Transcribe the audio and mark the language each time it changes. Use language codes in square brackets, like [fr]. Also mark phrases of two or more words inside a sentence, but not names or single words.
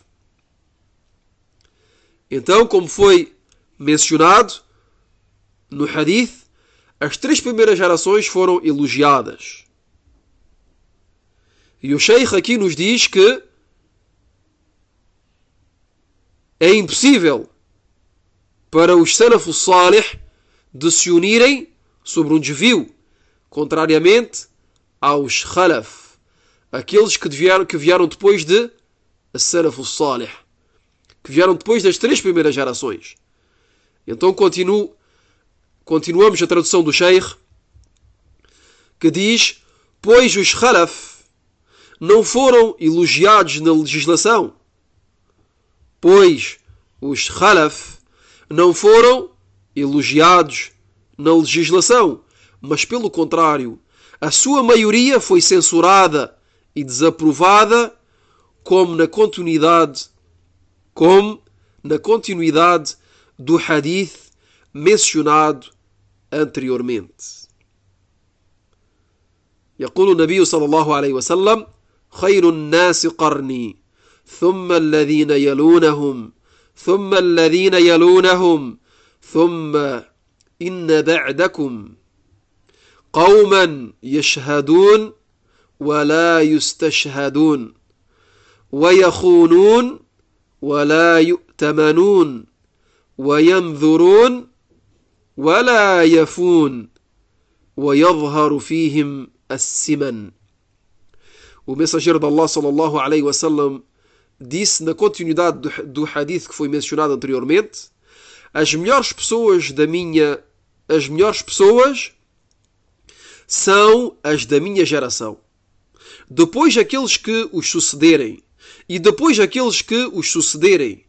[pt] Então, como foi mencionado no hadith, as 3 primeiras gerações foram elogiadas. E o Sheikh aqui nos diz que é impossível para os [ar] سلف صالح [pt] de se unirem sobre um desvio, contrariamente aos khalaf, aqueles que vieram depois de [ar] سلف صالح, [pt] que vieram depois das 3 primeiras gerações. Então continuamos a tradução do Sheikh, que diz: pois os khalaf não foram elogiados na legislação, pois os khalaf não foram elogiados na legislação, mas pelo contrário, a sua maioria foi censurada e desaprovada como na continuidade do hadith mencionado anteriormente. [ar] يقول النبي صلى الله عليه وسلم: خير الناس قرني ثم الذين يلونهم ثم الذين يلونهم ثم إن بعدكم قوما يشهدون ولا يستشهدون ويخونون ولا يؤتمنون وينذرون ولا يفون ويظهر فيهم السمن. [pt] O mensageiro de Allah [ar] صلى الله عليه وسلم [pt] disse na continuidade do hadith que foi mencionado anteriormente: as melhores pessoas são as da minha geração. Depois aqueles que os sucederem, e depois aqueles que os sucederem.